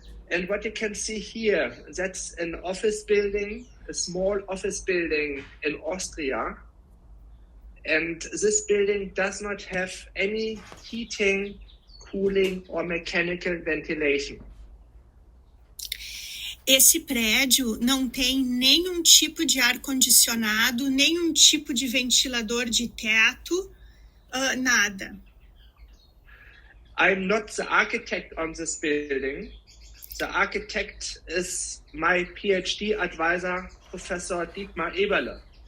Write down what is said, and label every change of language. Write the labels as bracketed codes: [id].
[en] And what you can see here, that's an office building, a small office building in Austria. And this building does not have any heating, cooling or mechanical ventilation. [pt] Esse prédio não tem nenhum tipo de ar-condicionado, nenhum tipo de ventilador de teto, nada. [en] I'm not the architect on this building. The architect is my PhD advisor, Professor Dietmar Eberle.